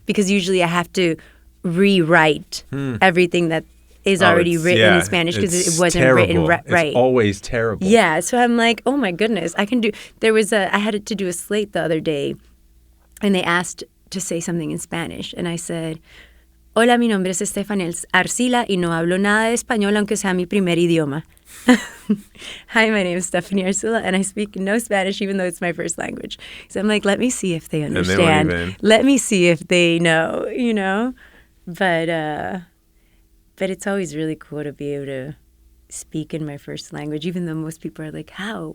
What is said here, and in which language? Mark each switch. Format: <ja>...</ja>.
<en>Because usually I have to rewrite everything that is already written in Spanish because it wasn't written right. It's always terrible. Yeah, so I'm like, oh my goodness, I can do. I had to do a slate the other day, and they asked to say something in Spanish, and I said,</en> <es>Hola, mi nombre es Stephanie Arcila y no hablo nada de español aunque sea mi primer idioma.</es> <en>Hi, my name is Stephanie Arcila and I speak no Spanish even though it's my first language. So I'm like, let me see if they understand. Let me see if they know, you know? But it's always really cool to be able to speak in my first language, even though most people are like, how?</en>